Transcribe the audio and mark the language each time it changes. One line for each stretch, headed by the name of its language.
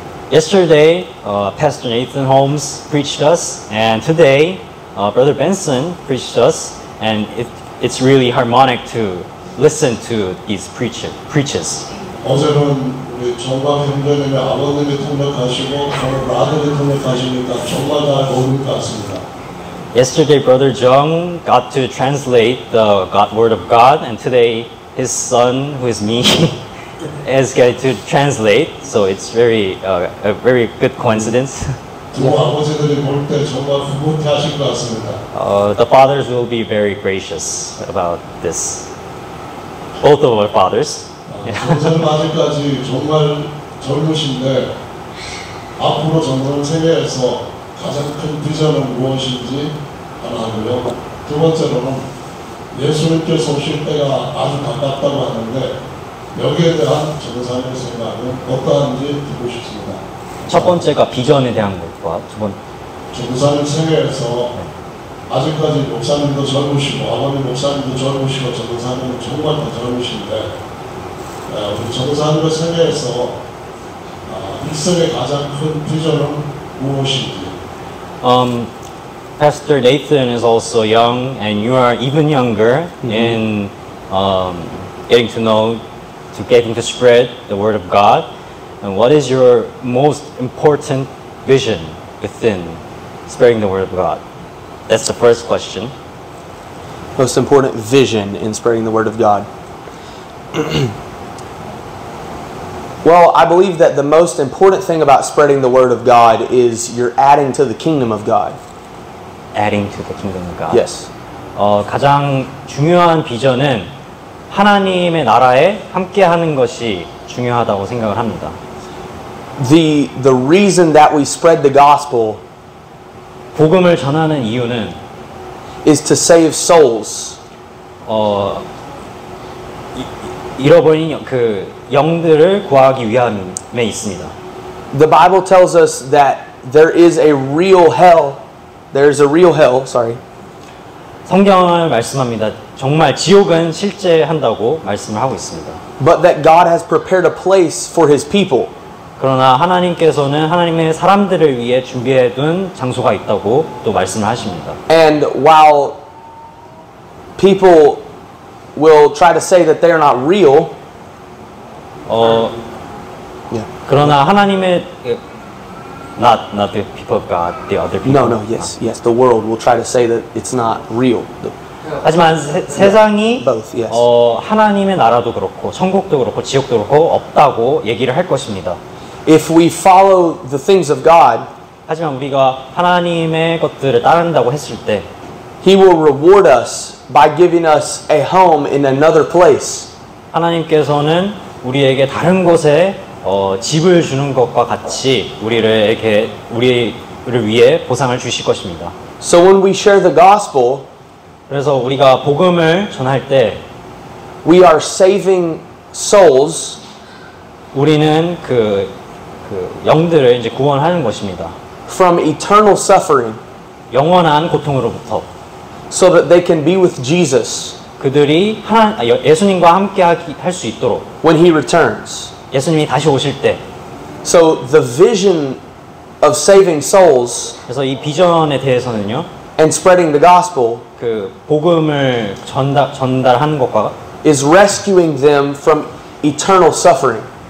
English: Yesterday, Pastor Nathan Holmes preached us, and today, Brother Benson preached us, and it's really harmonic to listen to these preaches.
Korean: 어제는 우리 정박 형제님의 아버님이 통역하시고 오늘 아들이 통역하시니까 정말 잘 어울릴 것 같습니다.
English: Yesterday, Brother Jung got to translate the Word of God, and today, his son, who is me, is getting to translate. So it's a very good coincidence.
Korean: 두 아버지들이 볼 때 정말 흐뭇해하실 것 같습니다.
English: The fathers will be very gracious about this. Both of our fathers.
Korean: 전사는 아직까지 정말 젊으신데 앞으로 전사는 세계에서 가장 큰 비전은 무엇인지 하나 하고요. 두 번째로는 예수님께서 오실 때가 아주 가깝다고 하는데 여기에 대한 전사님의 생각은 어떠한지 듣고 싶습니다. 첫 번째가 비전에 대한 것과 두 번째. 전사님 생애에서 아직까지 목사님도 젊으시고 아버님 목사님도 젊으시고 전사님은 정말 더 젊으신데 우리 전사님의 생애에서 일생의 가장 큰 비전은 무엇인지.
English: Pastor Nathan is also young, and you are even younger in getting to spread the word of God. And what is your most important vision within spreading the word of God? That's the first question. Most important vision in spreading the word of God. Well, I believe that the most important thing about spreading the word of God is you're adding to the kingdom of God. Adding to the kingdom of God. Yes.
Korean: 가장 중요한 비전은 하나님의 나라에 함께하는 것이 중요하다고 생각을 합니다.
English: The reason that we spread the gospel
Korean: 복음을 전하는 이유는
English: is to save souls.
Korean: 잃어버린 그 영들을 구하기 위함에 있습니다.
English: The Bible tells us that there is a real hell. There's a real hell, sorry.
Korean: 성경을 말씀합니다. 정말 지옥은 실제한다고 말씀을 하고 있습니다.
English: But that God has prepared a place for His people.
Korean: 그러나 하나님께서는 하나님의 사람들을 위해 준비해둔 장소가 있다고 또 말씀을 하십니다.
English: And while people will try to say that they're not real,
Korean: 그러나 하나님의
English: not the people of God, the other people. no, yes, the world will try to say that it's not real.
Korean: 하지만 세상이
English: Both, yes.
Korean: 하나님의 나라도 그렇고 천국도 그렇고 지옥도 그렇고 없다고 얘기를 할 것입니다.
English: If we follow the things of God,
Korean: 하지만 우리가 하나님의 것들을 따른다고 했을 때
English: He will reward us by giving us a home in another place.
Korean: 하나님께서는 우리에게 다른 곳에 집을 주는 것과 같이 우리를 위해 보상을 주실 것입니다.
English: So when we share the gospel,
Korean: 그래서 우리가 복음을 전할 때
English: we are saving souls.
Korean: 우리는 그 영들을 이제 구원하는 것입니다.
English: From eternal suffering,
Korean: 영원한 고통으로부터.
English: so that they can be with Jesus
Korean: 그들이 예수님과 함께 할 수 있도록.
English: when He returns.
Korean: 예수님이 다시 오실 때.
English: So the vision of saving souls
Korean: 그래서 이 비전에 대해서는요.
English: and spreading the gospel
Korean: 그 복음을 전달하는 것과
English: is rescuing them from eternal suffering.